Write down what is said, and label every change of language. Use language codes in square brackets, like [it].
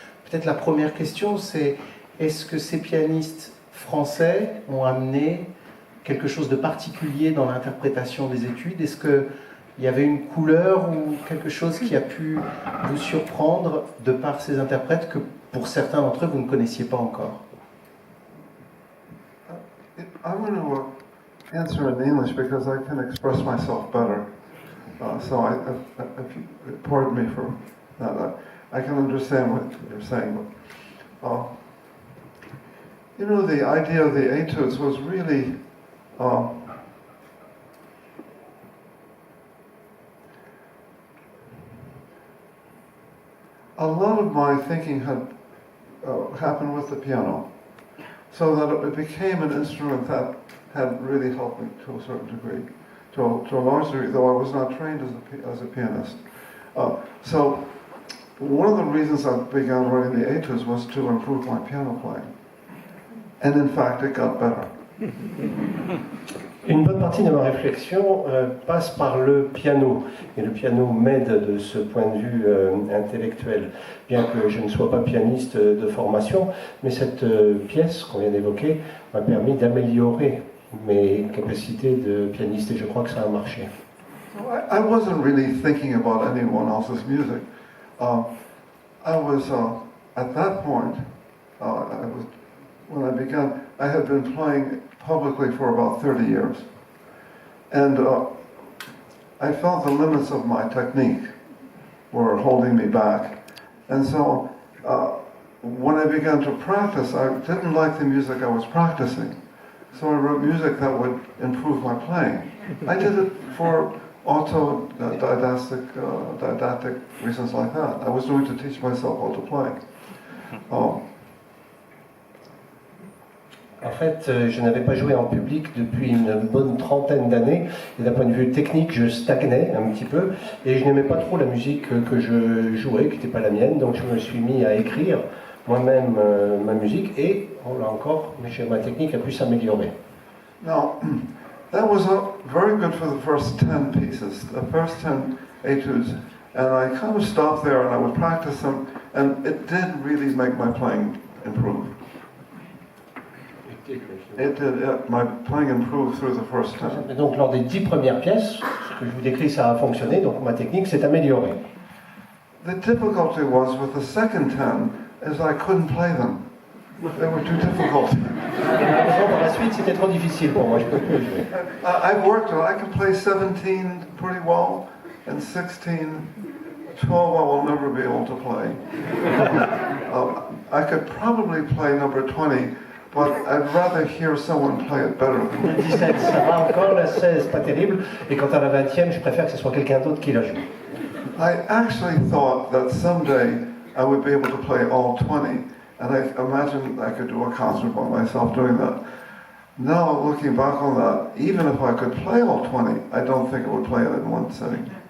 [fr] Peut-être la première question, c'est est-ce que ces pianistes français ont amené quelque chose de particulier dans l'interprétation des études? Est-ce qu'il y avait une couleur ou quelque chose qui a pu vous surprendre de par ces interprètes que pour certains d'entre eux vous ne connaissiez pas encore? [en] I'm going to answer in English because I can express myself better. So if you pardon me for that, I can understand what you're saying. But, the idea of the etudes was really a lot of my thinking had happened with the piano. So that it became an instrument that had really helped me to a certain degree, to a large degree, though I was not trained as a pianist. So one of the reasons I began writing the etudes was to improve my piano playing. And in fact, it got better. [fr] Une bonne partie de ma réflexion passe par le piano, et le piano m'aide de ce point de vue intellectuel, bien que je ne sois pas pianiste de formation, mais cette pièce qu'on vient d'évoquer m'a permis d'améliorer mes capacités de pianiste, et je crois que ça a marché. [en] I wasn't really thinking about anyone else's music. I was, at that point, when I began, I had been playing publicly for about 30 years. And I felt the limits of my technique were holding me back. And so when I began to practice, I didn't like the music I was practicing. So I wrote music that would improve my playing. I did it for didactic reasons like that. I was doing to teach myself how to play. [fr] En fait, je n'avais pas joué en public depuis une bonne trentaine d'années, et d'un point de vue technique, je stagnais un petit peu, et je n'aimais pas trop la musique que je jouais, qui n'était pas la mienne, donc je me suis mis à écrire moi-même ma musique, et là encore, ma technique a pu s'améliorer. [en] Now, that was very good for the first 10 pieces, the first 10 etudes, and I kind of stopped there and I would practice them, and it did really make my playing improve. It did, my playing improved through the first 10. [fr] Et donc lors des 10 premières pièces, ce que je vous décris, ça a fonctionné, donc ma technique s'est améliorée. [en] The difficulty was with the second 10 is I couldn't play them. They were too difficult. [fr] Et la raison, par la suite, c'était trop difficile pour moi, je ne peux plus jouer. [en] I've worked on it. I can play 17 pretty well, and 16, 12 I will never be able to play. I could probably play number 20, but I'd rather hear someone play it better. [fr] La 17, ça va encore, la 16, pas terrible, et quant à la 20e, je préfère que ce soit quelqu'un d'autre qui la joue. [en] I actually thought that someday I would be able to play all 20, and I imagined I could do a concert by myself doing that. Now, looking back on that, even if I could play all 20, I don't think I would play it in one sitting.